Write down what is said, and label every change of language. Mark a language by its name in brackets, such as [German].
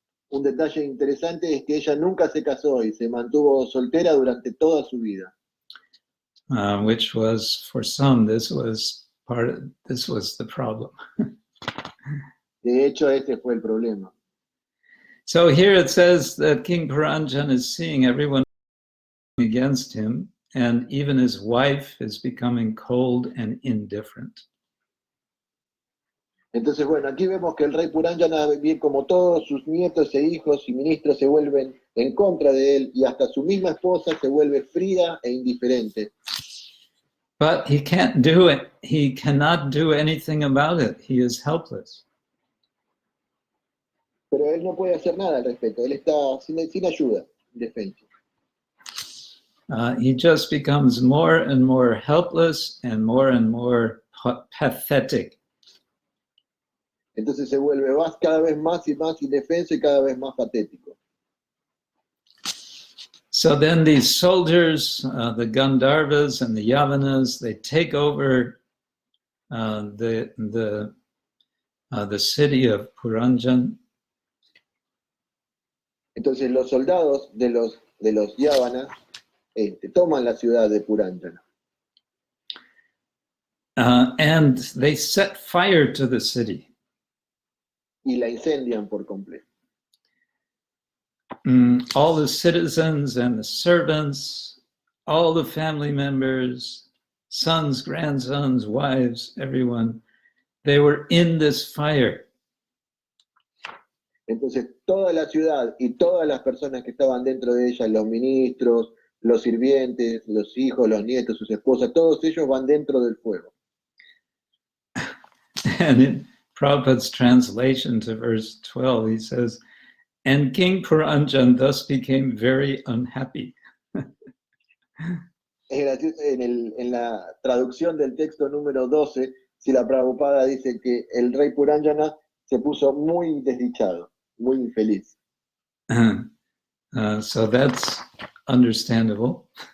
[Spanish] Un detalle interesante es que ella nunca se casó y se mantuvo soltera durante toda su vida. [English] Which was, for some, this was the problem. [Spanish] De hecho, ese fue el problema. [English] So here it says that King Puranjan is seeing everyone against him, and even his wife is becoming cold and indifferent. [Spanish] Entonces, bueno, aquí vemos que el rey Puránjana ve como todos sus nietos e hijos y ministros se vuelven en contra de él y hasta su misma esposa se vuelve fría e indiferente. [English] But he can't do it. He cannot do anything about it. He is helpless. [Spanish] Pero él no puede hacer nada al respecto. Él está sin ayuda, indefenso. [English] He just becomes more and more helpless and more pathetic. [Spanish] Entonces se vuelve cada vez más y más indefenso y cada vez más patético. [English] So then these soldiers, the Gandharvas and the Yavanas, they take over the city of Puranjan. [Spanish] Entonces los soldados de los Yavanas toman la ciudad de Puránjana. [English] And they set fire to the city. [Spanish] Y la incendian por completo. [English] All the citizens and the servants, all the family members, sons, grandsons, wives, everyone, they were in this fire. [Spanish] Entonces toda la ciudad y todas las personas que estaban dentro de ella, los ministros, los sirvientes, los hijos, los nietos, sus esposas, todos ellos van dentro del fuego. [English] And in Prabhupada's translation to verse 12, he says, and King Puranjan thus became very unhappy. [Spanish] Es gracioso, en la traducción del texto número 12, si la Prabhupada dice que el rey Puranjana se puso muy desdichado, muy infeliz. [English] So that's understandable.